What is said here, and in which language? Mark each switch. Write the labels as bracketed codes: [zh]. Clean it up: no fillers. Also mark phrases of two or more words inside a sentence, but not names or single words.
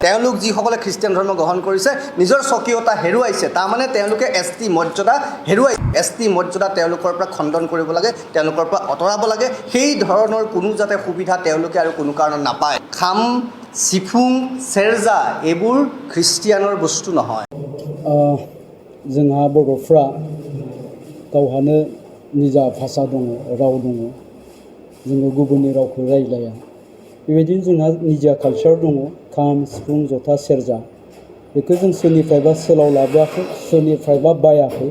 [as] তেওঁলোক যিসকলে খ্ৰীষ্টিয়ান ধৰ্ম গ্ৰহণ কৰিছে নিজৰ স্বকীয়তা হেৰুৱাইছে, তাৰমানে তেওঁলোকে এছ.টি. মৰ্যাদা হেৰুৱাইছে। এছ.টি. মৰ্যাদা তেওঁলোকৰ পৰা খণ্ডন কৰিব লাগে, তেওঁলোকৰ পৰা আঁতৰাব লাগে। সেই ধৰণৰ কোনো যাতে সুবিধা তেওঁলোকে আৰু কোনো কাৰণত নাপায়। খাম, চিফুং, চেৰজা এইবোৰ খ্ৰীষ্টিয়ানৰ বস্তু নহয়। [brx] जोंहा बर'फ्रा गावहानो निजा भाषा दङ, राव दङ। जोङो गुबुननि रावखौ रायज्लाया। बेबायदिनो जोंहा निजा कालचार दङ, खाम, सिफुं, जथा, सेरजा। बेखौ जों सोरनिफ्रायबा सोलाव लाबोआखै, सोरनिफ्रायबा बायाखै।